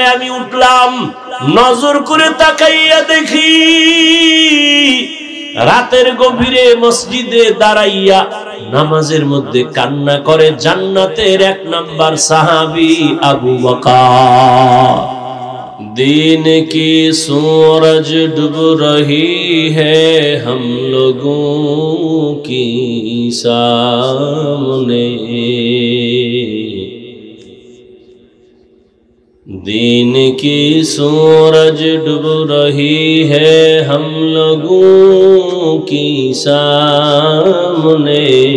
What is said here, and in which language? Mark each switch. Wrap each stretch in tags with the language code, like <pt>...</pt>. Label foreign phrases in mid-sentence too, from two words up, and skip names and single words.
<bn>আমি উঠলাম, নজর করে তাকাইয়া দেখি রাতের গভীরে মসজিদে দাঁড়াইয়া নামাজের মধ্যে কান্না করে জান্নাতের 1 নাম্বার সাহাবী আবু বকর।</bn> <ur>دین کی سورج ڈوب رہی ہے ہم لوگوں کی سامنے، دین کی سورج ڈوب رہی ہے ہم لوگوں کی سامنے،</ur>